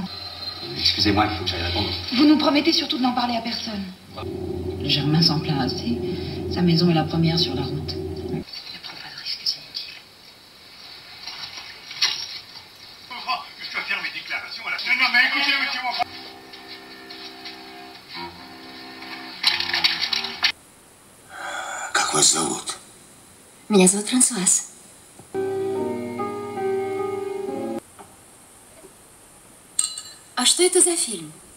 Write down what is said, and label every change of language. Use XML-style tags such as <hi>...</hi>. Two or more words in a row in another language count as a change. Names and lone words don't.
<fr>Excusez-moi, il faut que j'aille répondre. Vous nous promettez surtout de n'en parler à personne. Le Germain s'en plaint assez. Sa maison est la première sur la route. Ne prends pas de risques inutiles. Je dois faire mes déclarations à la fin. Non, mais écoutez, monsieur mon frère.</fr> <ru>Как вас зовут? Меня зовут Франсуаз. А что это за фильм?</ru>